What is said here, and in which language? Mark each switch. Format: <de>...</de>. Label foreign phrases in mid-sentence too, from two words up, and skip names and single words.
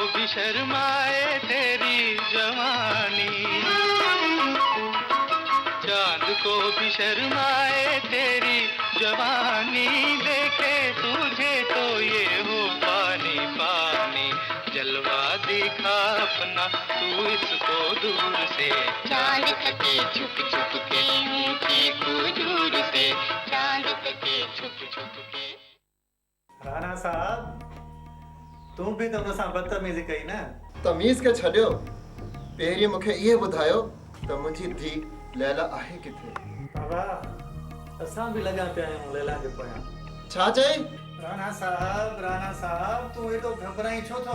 <hi>शर्माए तेरी जवानी, चांद को भी शर्माए तेरी जवानी, देखे तुझे तो ये हो पानी पानी, जलवा दिखा अपना तू इसको दूर से, चांद तके छुप छुप के ऊंची खजूर से, चांद तके छुप छुप के।</hi> <sd>राणा साहब तू भी तो असां बदतमीज़ी कई न। तमीज़ के छॾियो, पहिरीं मूंखे इहे ॿुधायो त मुंहिंजी धीउ लैला आहे किथे? बाबा असां भी लॻा पिया आहियूं लैला जे पोयां। छा चई? राणा साहब तू एॾो घबराई छो थो?</sd>